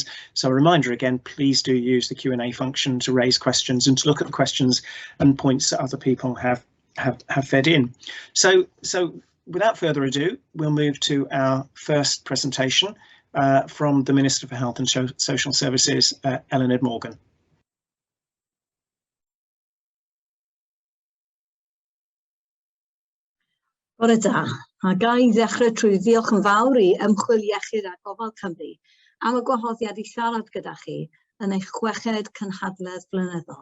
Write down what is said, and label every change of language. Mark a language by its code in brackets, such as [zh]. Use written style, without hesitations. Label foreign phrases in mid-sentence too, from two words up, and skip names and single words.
[en] So a reminder again, please do use the Q&A function to raise questions and to look at the questions and points that other people have fed in. So without further ado, we'll move to our first presentation from the Minister for Health and Social Services, Eluned Morgan. [cy] Bore da, a ga I ddechrau trwy ddiolch yn fawr I Ymchwil Iechyd a Gofal Cymru am y gwahoddiad I siarad gyda chi yn eich chweched cynhadledd blynyddol.